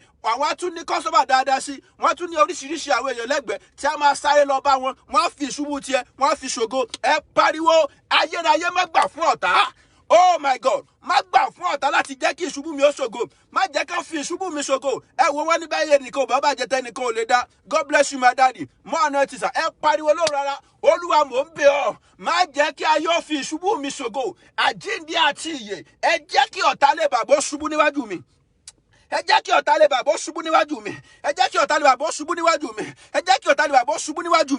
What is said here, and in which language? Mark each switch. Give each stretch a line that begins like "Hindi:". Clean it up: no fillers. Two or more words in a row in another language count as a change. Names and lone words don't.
Yoruba: Àwọn á tún ní kọ́sọ́mà dáadáa sí. Wọ́n á tún ní oríṣiríṣi àwọn èèyàn lẹ́gbẹ̀ẹ́ tí a máa sáré lọ bá wọn. Wọ́n á fi ìṣubú tiẹ̀, wọ́n á fi ṣògo. Ẹ pariwo, ayérayé má gbà fún ọ̀tá.
English: Oh my God,
Yoruba: má gbà fún ọ̀tá láti jẹ́ kí ìṣubú mi ó ṣògo. Má jẹ́ kí wọ́n fi ìṣubú mi ṣògo. Ẹ wo wọ́n ní báyìí nìkan ò bàbá jẹ tẹ́nìkan ò lè dá.
English: God bless you my daddy.
Yoruba: Mọ́ àná ti sà. Ẹ pariwo lóhùn rárá. Olúwa mò ń bẹ̀ ọ́. Má jẹ́ kí ayé ó fi ìṣubú mi ṣògo. Àjíǹde àti ìyè. Ẹ jẹ́ kí ọ̀tá lè bàbá ó ṣubú níwájú mi. Ẹ jẹ́ kí ọ̀tá lè bàbá ó ṣubú níwájú mi. Ẹ jẹ́ kí ọ̀tá lè bàbá ó ṣubú níwájú mi. Ẹ jẹ́ kí ọ̀tá lè bàbá ó ṣubú níwájú mi.